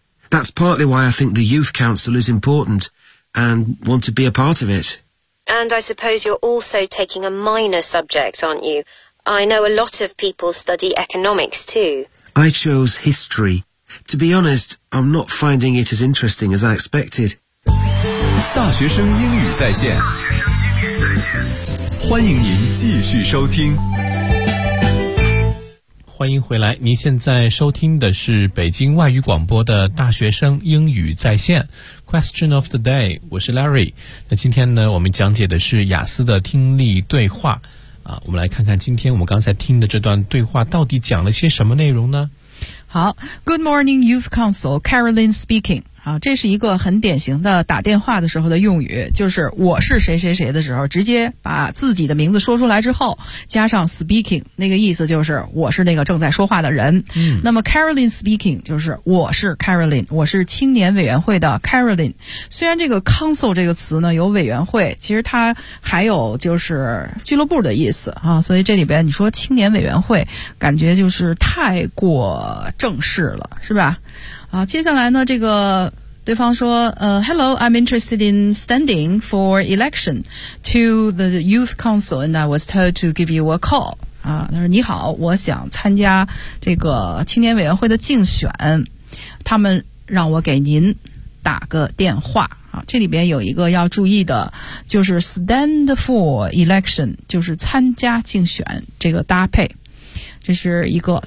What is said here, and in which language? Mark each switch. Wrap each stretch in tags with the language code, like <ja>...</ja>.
<en>That's partly why I think the Youth Council is important and want to be a part of it. And I suppose you're also taking a minor subject, aren't you? I know a lot of people study economics too. I chose history. To be honest, I'm not finding it as interesting as I expected.</en> <zh>大学生英语在线，欢迎您继续收听。欢迎回来，您现在收听的是北京外语广播的大学生英语在线。</zh> <en>Question of the day，</en> <zh>我是</zh> <en>Larry。</en> <zh>那今天呢，我们讲解的是雅思的听力对话。啊，我们来看看今天我们刚才听的这段对话到底讲了些什么内容呢？好</zh> <en>，Good morning, Youth Council, Caroline speaking.</en> <zh>好，这是一个很典型的打电话的时候的用语，就是我是谁谁谁的时候，直接把自己的名字说出来之后，加上 speaking， 那个意思就是我是那个正在说话的人。嗯，那么 Caroline speaking 就是我是 Caroline， 我是青年委员会的 Caroline。虽然这个 council 这个词呢有委员会，其实它还有就是俱乐部的意思啊，所以这里边你说青年委员会，感觉就是太过正式了，是吧？啊，接下来呢，这个对方说，</zh> <en>Hello, I'm interested in standing for election to the youth council and I was told to give you a call.</en> <zh>啊，他说你好，我想参加这个青年委员会的竞选，他们让我给您打个电话。啊，这里边有一个要注意的，就是</zh> <en>stand for election，</en> <zh>就是参加竞选这个搭配。这是一个。</zh>